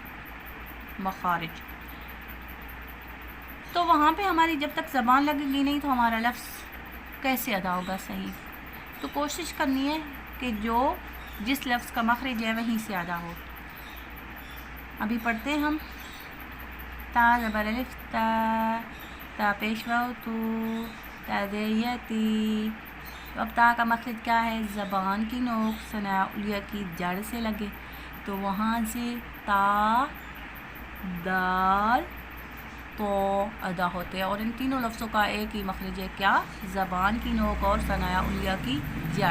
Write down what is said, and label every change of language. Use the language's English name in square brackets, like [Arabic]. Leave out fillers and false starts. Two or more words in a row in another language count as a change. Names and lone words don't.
[Urdu] مخارج۔ تو وہاں پہ ہماری جب تک زبان لگے گی نہیں تو ہمارا لفظ کیسے ادا ہوگا صحیح؟ تو کوشش کرنی ہے کہ جس لفظ کا مخرج ہے وہیں سے ادا ہو۔ ابھی پڑھتے ہیں ہم تا زبر الف تا، تا پیش واو تو، تا زیر تی۔ اب تا کا مخرج کیا ہے؟ زبان کی نوک ثناء علیہ کی جڑ سے لگے، تو وہاں سے تا دال تو ادا ہوتے ہیں، اور ان تینوں لفظوں کا ایک ہی مخرج ہے، کیا؟ زبان کی نوک اور ثناء علیہ کی جڑ۔